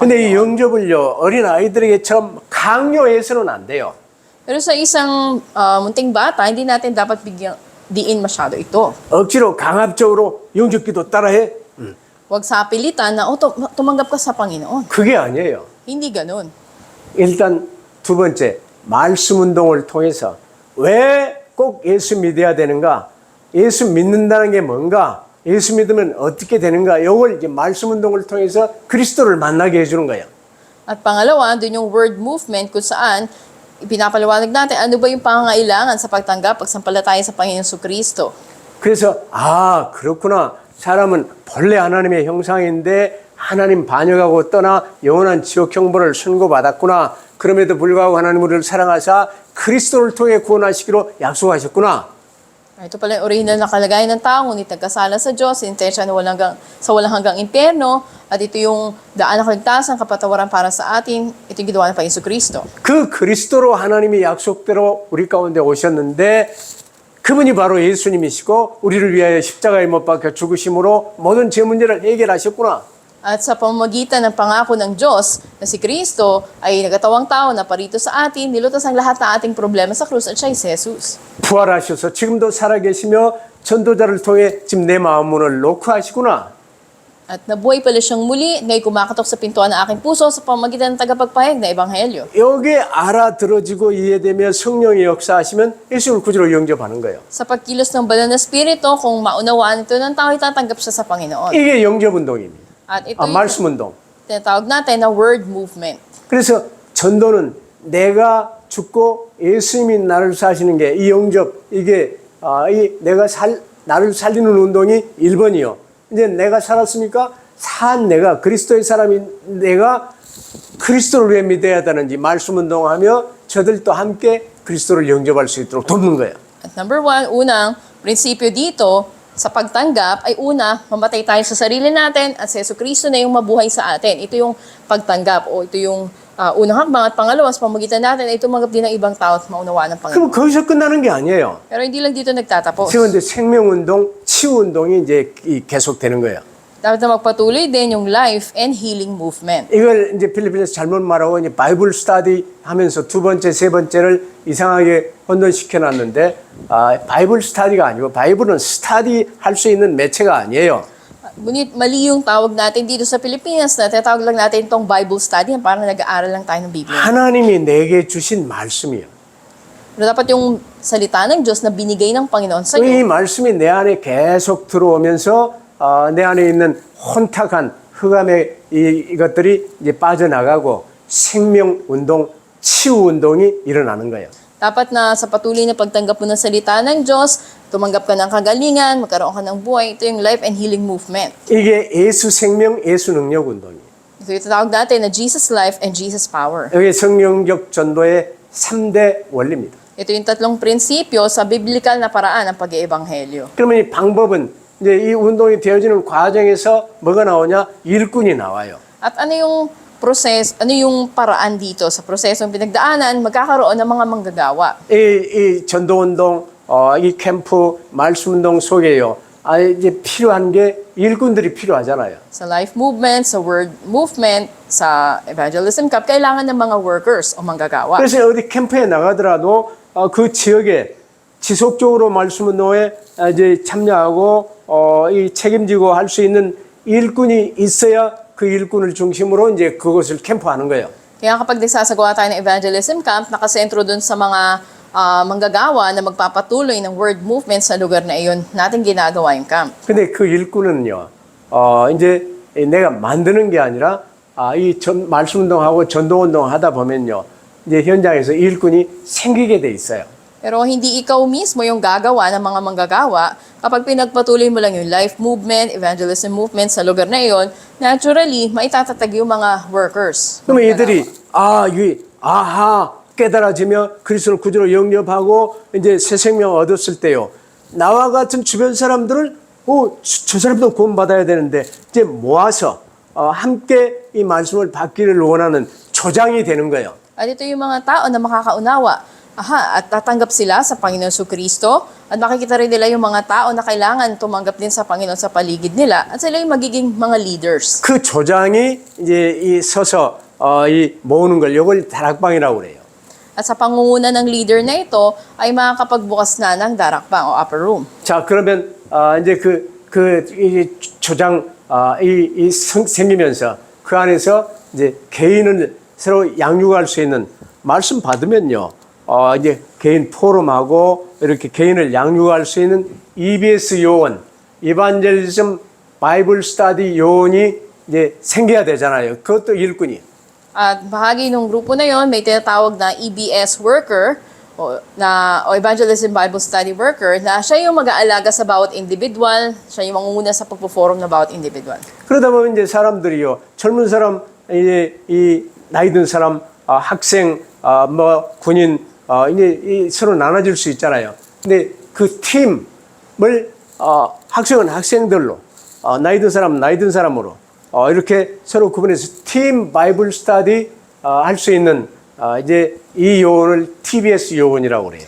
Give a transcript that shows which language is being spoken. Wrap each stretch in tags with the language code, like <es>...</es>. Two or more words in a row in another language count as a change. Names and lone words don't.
<ko>근데 이</ko> <tl>Panginoon.</tl> <ko>영접을요 어린 아이들에게처럼 강요해서는 안 돼요.</ko> <tl>Pero sa isang munting bata, hindi natin dapat bigyang diin masyado ito.</tl> <ko>억지로 강압적으로 영접기도 따라해.</ko> <tl>Huwag sa pilitan na, tumanggap ka sa Panginoon.</tl> <ko>그게 아니에요.</ko> <tl>Hindi ganun.</tl> <ko>일단 두 번째 말씀 운동을 통해서 왜 꼭 예수 믿어야 되는가? 예수 믿는다는 게 뭔가? 예수 믿으면 어떻게 되는가? 이걸 이제 말씀 운동을 통해서 그리스도를 만나게 해주는 거예요.</ko> <tl>At pangalawa, dun yung</tl> <en>word movement</en> <tl>kung saan ipinapaliwanag natin ano ba yung pangangailangan sa pagtanggap, pagsampalataya sa Panginoon Jesucristo.</tl> <ko>그래서 그렇구나. 사람은 본래 하나님의 형상인데 하나님 반역하고 떠나 영원한 지옥 형벌을 선고받았구나. 그럼에도 불구하고 하나님 우리를 사랑하사 그리스도를 통해 구원하시기로 약속하셨구나.</ko> <tl>Ito pala yung original na kalagayan ng tao, ngunit nagkasala sa Diyos, intensya na walang hanggang impyerno, at ito yung daan na kaligtasan, kapatawaran para sa atin, ito yung ginawa ng Panginoon Jesucristo.</tl> <ko>그 그리스도로 하나님이 약속대로 우리 가운데 오셨는데 그분이 바로 예수님이시고 우리를 위하여 십자가에 못 박혀 죽으심으로 모든 제 문제를 해결하셨구나.</ko> <tl>At sa pamamagitan ng pangako ng Diyos na si Kristo ay nagatawang tao na parito sa atin, nilutas ang lahat ng ating problema sa krus at siya ay si Jesus.</tl> <ko>부활하셔서 지금도 살아계시며 전도자를 통해 지금 내 마음 문을 노크하시구나.</ko> <tl>At nabuhay pala siyang muli, ngayon kumakatok sa pintuan ng aking puso sa pamamagitan ng tagapagpahayag na Ebanghelyo.</tl> <ko>여기에 알아들어지고 이해되며 성령이 역사하시면 예수를 구주로 영접하는 거예요.</ko> <tl>Sa pagkilos ng banal na spirito, kung maunawaan ito ng tao, itatanggap siya sa Panginoon.</tl> <ko>이게 영접 운동입니다.</ko> <tl>At ito</tl> <ko>말씀 운동.</ko> <tl>tinatawag natin na</tl> <en>word movement.</en> <ko>그래서 전도는 내가 죽고 예수님이 나를 사시는 게 이 영접 이게 나를 살리는 운동이 1번이요. 이제 내가 살았으니까 산 내가 그리스도의 사람인 내가 그리스도를 왜 믿어야 하는지 말씀 운동하며 저들도 함께 그리스도를 영접할 수 있도록 돕는 거예요.</ko> <tl>At</tl> <en>number one,</en> <tl>unang prinsipyo dito sa pagtanggap ay una, mamatay tayo sa sarili natin at si Jesucristo na yung mabuhay sa atin. Ito yung pagtanggap o ito yung unang hakbang at pangalawa sa pamagitan natin ay tumanggap din ng ibang tao at maunawaan ng</tl> <ko>그럼</ko> <tl>Panginoon.</tl> <ko>거기서 끝나는 게 아니에요.</ko> <tl>Pero hindi lang dito nagtatapos.</tl> <ko>지금 이제 생명운동, 치유운동이 이제 계속되는 거예요.</ko> <tl>Dapat na magpatuloy din yung</tl> <en>life and healing movement.</en> <ko>이걸 이제 필리핀에서 잘못 말하고 이제</ko> <en>Bible study</en> <ko>하면서 두 번째, 세 번째를 이상하게 혼돈시켜 놨는데 바이블 스터디가 아니고</ko> <en>Bible study</en> <ko>할 수 있는 매체가 아니에요.</ko> <tl>Ngunit mali yung tawag natin dito sa Pilipinas na tinatawag lang natin itong</tl> <en>Bible study,</en> <tl>parang nag-aaral lang tayo ng Biblia.</tl> <ko>하나님이 내게 주신 말씀이요.</ko> <tl>Pero dapat yung salita ng Diyos na binigay ng Panginoon sa</tl> <ko>이</ko> <tl>iyo.</tl> <ko>말씀이 내 안에 계속 들어오면서 내 안에 있는 혼탁한 흑암의 이것들이 이제 빠져나가고 생명운동, 치유운동이 일어나는 거예요.</ko> <tl>Dapat na sa patuloy na pagtanggap mo ng salita ng Diyos, tumanggap ka ng kagalingan, magkaroon ka ng buhay. Ito yung</tl> <en>life and healing movement.</en> <ko>이게 예수 생명, 예수 능력 운동이에요.</ko> <tl>Ito yung tatawag natin na</tl> <en>Jesus life and Jesus power.</en> <ko>이게 성령적 전도의 3대 원리입니다.</ko> <tl>Ito yung tatlong prinsipyo sa biblical na paraan ng pag-iebanghelyo.</tl> <ko>그러면 이 방법은 이제 이 운동이 되어지는 과정에서 뭐가 나오냐? 일꾼이 나와요.</ko> <tl>At ano yung ano yung paraan dito sa prosesong pinagdaanan, magkakaroon ng mga manggagawa.</tl> <ko>이 전도운동, 이 캠프, 말씀운동 속에요. 이제 필요한 게 일꾼들이 필요하잖아요.</ko> <tl>Sa</tl> <en>life movement,</en> <tl>sa</tl> <en>word movement,</en> <tl>sa</tl> <en>evangelism camp,</en> <tl>kailangan ng mga workers o manggagawa.</tl> <ko>그래서 어디 캠프에 나가더라도 그 지역에 지속적으로 말씀운동에 이제 참여하고 이 책임지고 할 수 있는 일꾼이 있어야 그 일꾼을 중심으로 이제 그것을 캠프하는 거예요.</ko> <tl>Kaya kapag nagsasagawa tayo ng</tl> <en>evangelism camp,</en> <tl>nakasentro dun sa mga manggagawa na magpapatuloy ng</tl> <en>word movement</en> <tl>sa lugar na iyon, natin ginagawa yung camp.</tl> <ko>근데 그 일꾼은요, 이제 내가 만드는 게 아니라 말씀운동하고 전도운동 하다 보면요, 이제 현장에서 일꾼이 생기게 돼 있어요.</ko> <tl>Pero hindi ikaw mismo yung gagawa ng mga manggagawa. Kapag pinagpatuloy mo lang yung</tl> <en>life movement, evangelism movement</en> <tl>sa lugar na iyon, naturally, maitatatag yung mga workers.</tl> <ko>그러면 이들이 이게 깨달아지며 그리스도를 구주로 영접하고 이제 새 생명 얻었을 때요. 나와 같은 주변 사람들을 저 사람도 구원받아야 되는데 이제 모아서 함께 이 말씀을 받기를 원하는 조장이 되는 거예요.</ko> <tl>At ito yung mga tao na makakaunawa. At tatanggap sila sa Panginoon Kristo at makikita rin nila yung mga tao na kailangan tumanggap din sa Panginoon sa paligid nila at sila yung magiging mga leaders.</tl> <ko>그 조장이 이제 이 서서 이 모으는 걸 이걸 다락방이라고 그래요.</ko> <tl>At sa pangunguna ng leader na ito ay makakapagbukas na ng darakbang o</tl> <en>upper room.</en> <ko>자 그러면 이제 이 조장 생기면서 그 안에서 이제 개인을 새로 양육할 수 있는 말씀 받으면요. 이제 개인 포럼하고 이렇게 개인을 양육할 수 있는 EBS 요원,</ko> <en>Evangelism Bible Study</en> <ko>요원이 이제 생겨야 되잖아요. 그것도 일꾼이.</ko> <tl>At bahagi ng grupo na yon may tinatawag na</tl> <en>EBS worker</en> <tl>o</tl> <en>Evangelism Bible Study Worker</en> <tl>na siya yung mag-aalaga sa bawat individual, siya yung mangunguna sa pagpo-forum na bawat individual.</tl> <ko>그러다 보면 이제 사람들이요. 젊은 사람, 이제 이 나이 든 사람, 학생, 군인, 이제 서로 나눠질 수 있잖아요. 근데 그 팀을 학생은 학생들로, 나이 든 사람은 나이 든 사람으로 이렇게 서로 구분해서</ko> <en>team Bible study</en> <ko>할 수 있는 이제 이 요원을 TBS 요원이라고 그래요.</ko>